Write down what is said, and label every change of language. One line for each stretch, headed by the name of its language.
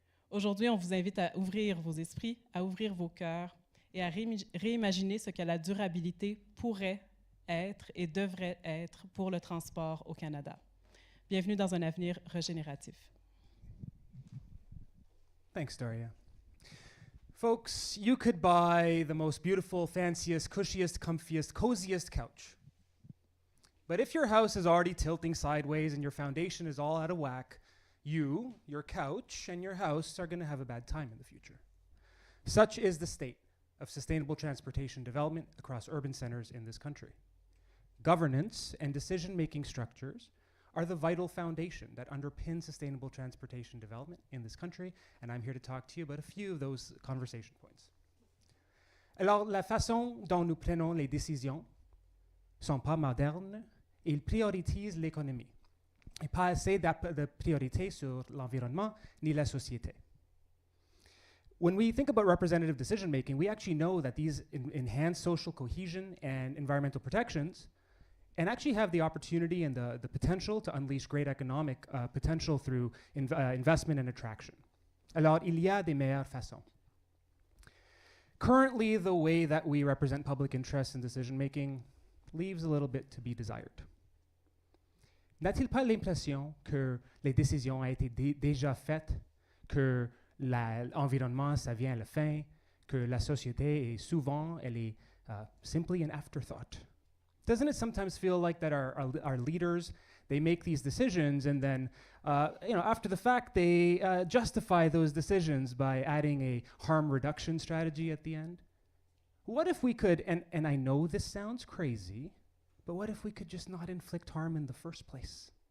French: Aujourd'hui, on vous invite à ouvrir vos esprits, à ouvrir vos cœurs et à réimaginer ce que la durabilité pourrait être et devrait être pour le transport au Canada. Bienvenue dans un avenir régénératif.
English: Thanks, Daria. Folks, you could buy the most beautiful, fanciest, cushiest, comfiest, coziest couch. But if your house is already tilting sideways and your foundation is all out of whack, you, your couch, and your house are going to have a bad time in the future. Such is the state of sustainable transportation development across urban centers in this country. Governance and decision-making structures are the vital foundation that underpin sustainable transportation development in this country, and I'm here to talk to you about a few of those conversation points.
French: Alors, la façon dont nous prenons les décisions sont pas modernes et ils prioritisent l'économie, et pas assez de priorité sur l'environnement ni la société.
English: When we think about representative decision-making, we actually know that these enhance social cohesion and environmental protections and actually have the opportunity and the potential to unleash great economic potential through investment and attraction.
French: Alors, il y a des meilleures façons.
English: Currently, the way that we represent public interest in decision-making leaves a little bit to be desired.
French: N'a-t-il pas l'impression que les décisions ont été déjà faites, que l'environnement, ça vient à la fin, que la société est souvent, elle est
English: simply an afterthought? Doesn't it sometimes feel like that our leaders, they make these decisions and then, after the fact, they justify those decisions by adding a harm reduction strategy at the end? What if we could, and I know this sounds crazy, but what if we could just not inflict harm in the first place?